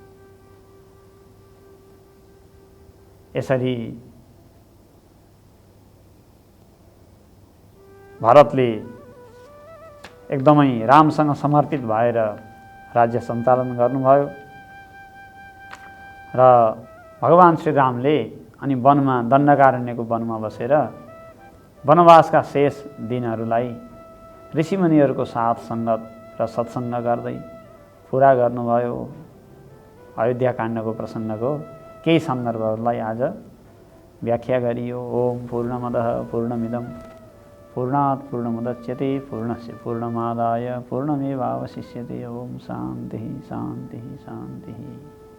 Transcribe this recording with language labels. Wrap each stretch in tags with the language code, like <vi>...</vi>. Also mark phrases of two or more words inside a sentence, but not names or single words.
<ne>यसरी भरतले एकदमै रामसँग समर्पित भएर राज्य सञ्चालन गर्नुभयो र भगवान श्री रामले अनि वनमा, दण्डकारण्यको वनमा बसेर वनवासका शेष दिनहरूलाई ऋषिमुनिहरूको साथ सङ्गत र सत्सङ्ग गर्दै पुरा गर्नुभयो। अयोध्याकाण्डको प्रसङ्गको केही सन्दर्भहरूलाई आज व्याख्या गरियो।</ne> <sa>ओम पूर्णमदः पूर्णमिदं पूर्णात् पूर्णमुदच्यते पूर्णस्य पूर्णमादाय पूर्णमेवावशिष्यते। ओम शान्तिः शान्तिः शान्तिः।</sa>